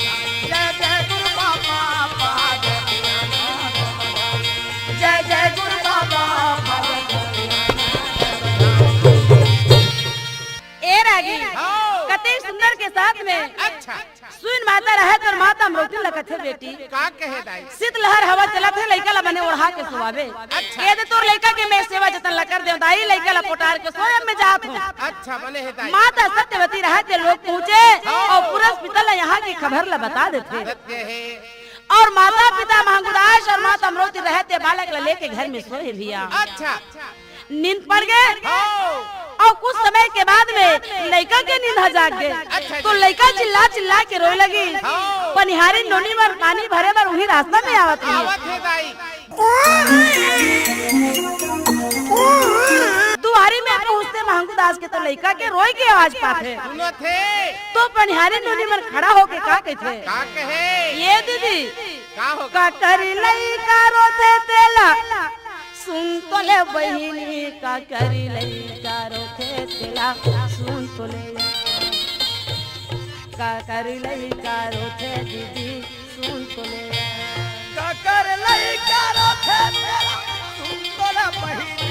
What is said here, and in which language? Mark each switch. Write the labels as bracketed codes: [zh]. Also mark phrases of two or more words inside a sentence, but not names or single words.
[hne] जय जय गुरु बाबा बाजत आनंद बधाई। जय जय गुरु बाबा बाजत ए रागी हाँ। कते सुंदर के साथ में अच्छा। सुन माता रहे तो माता अमृति लखत है बेटी। का कहे दाई? शीत लहर हवा चलत है लइका ला बने ओढ़ा के सोवावे। अच्छा। ये दे तोर लइका के मैं सेवा जतन ला कर दे दाई लइका ला पोटार के सोयम में जात हूं। अच्छा बने है दाई। माता सत्यवती रहे थे लोग पहुंचे और पुरस पिता यहाँ की खबर ला बता देते। सत्य है। और माता पिता महंगुदास और माता अमृति रहते बालक ला लेके घर में सोए भैया। अच्छा। नींद पड़ गए हाँ। और कुछ समय के बाद में लड़का के नींद जाग गए। अच्छा। तो लड़का चिल्ला चिल्ला के रोए लगी। हाँ। पनिहारी नोनी में पानी भरे बर वही रास्ता में आवत है। आवत है दाई। दुआरी में पहुँचते महंगुदास के तो लड़का के रोए की आवाज पाते। सुनो थे। तो पनिहारी नोनी में खड़ा होके का कहते? का कहे? ये दीदी का होगा? का करी लड़का रोते तेला सुन तो ले बहिनी। का करी लड़का रोते तेला सुन तो ले। का करी लड़का रोते दीदी सुन तो ले। काकर लइका रोथे तेरा सुन तो ले बहिनी।